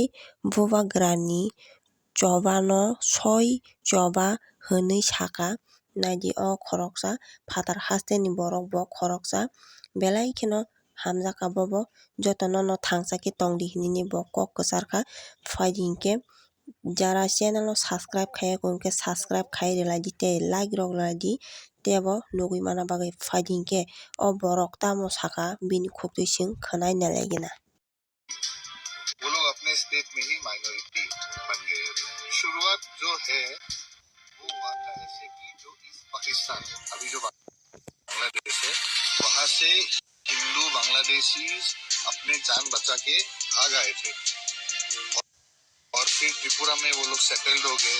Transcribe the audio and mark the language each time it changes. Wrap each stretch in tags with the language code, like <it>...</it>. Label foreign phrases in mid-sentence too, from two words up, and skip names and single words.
<trp>bubagrani chobano soi choba hwnwi saka naidi o khoroksa phatar haste ni borok bo khoroksa belai kheno hamjaka bobo jotono no thangsa khe tongdi hinui bo kok kwcharkha phaidingkhe jara channel no subscribe khaiyaku hinkhe subscribe khai rwlaidi tei like rok rwlaidi teibo nugui manna bagwi phaidingkhe o borok tamo saka bini khuktwi chwng khwnai nalai gina।</trp> <hi>वो लोग अपने स्टेट में ही माइनॉरिटी बन गए। शुरुआत जो है वो हुआ था ऐसे कि जो ईस्ट पाकिस्तान अभी जो बांग्लादेश है वहां से हिंदू बांग्लादेशी अपने जान बचा के भाग आए थे और फिर त्रिपुरा में वो लोग सेटल्ड हो गए।</hi>